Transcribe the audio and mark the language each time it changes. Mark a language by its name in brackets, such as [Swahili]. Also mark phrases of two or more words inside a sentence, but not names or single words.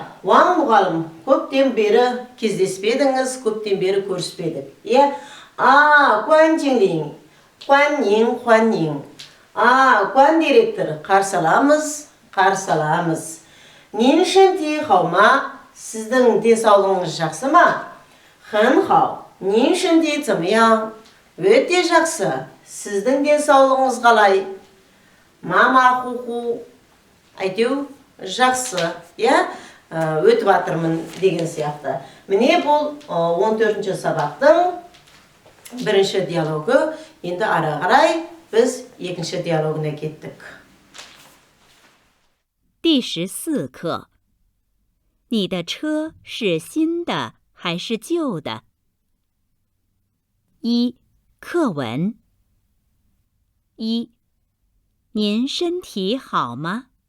[Kazakh] Ваң мұғалым, көптен бері кездеспедіңіз, көптен бері көріспедік. [Chinese] 关经理。欢迎. [Kazakh] Гуан директор. Қарсы аламыз. [Chinese] 您身体好吗. [Kazakh] Сіздің денсаулығыңыз жақсы ма? [Chinese] 很好. 您身体怎么样? [Kazakh] Өте жақсы. Сіздің денсаулығыңыз қалай? [Chinese] 马马虎虎. [Kazakh] Әйтеу жақсы. Өтіп жатырмын деген сияқты. Міне бұл 14-ші сабақтың бірінші диалогы. Енді ары қарай біз екінші диалогына кеттік. [Chinese] 第14课 你的车是新的还是旧的？ 1. 课文 1. 您身体好吗？